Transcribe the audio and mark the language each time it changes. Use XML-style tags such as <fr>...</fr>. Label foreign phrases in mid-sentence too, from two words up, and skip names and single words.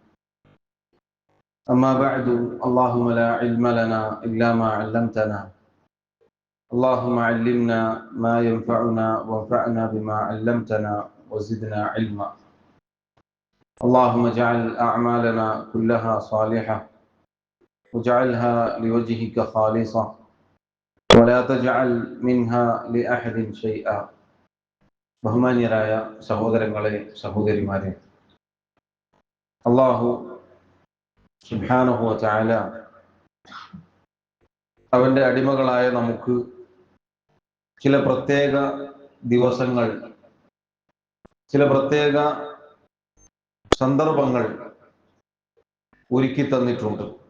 <ar>أما بعد، اللهم لا علم لنا إلا ما علمتنا، اللهم علمنا ما ينفعنا وانفعنا بما علمتنا وزدنا علما. اللهم اجعل أعمالنا كلها صالحة واجعلها لوجهك خالصة ولا تجعل منها لأحد شيئا.</ar> <ml>ബഹുമാന്യരായ സഹോദരങ്ങളെ, സഹോദരിമാരെ, അല്ലാഹു</ml> <ar>سبحانه وتعالى</ar> <ml>അവന്റെ അടിമകളായ നമുക്ക് ചില പ്രത്യേക ദിവസങ്ങൾ, ചില പ്രത്യേക സന്ദർഭങ്ങൾ ഒരുക്കി തന്നിട്ടുണ്ട്.</ml>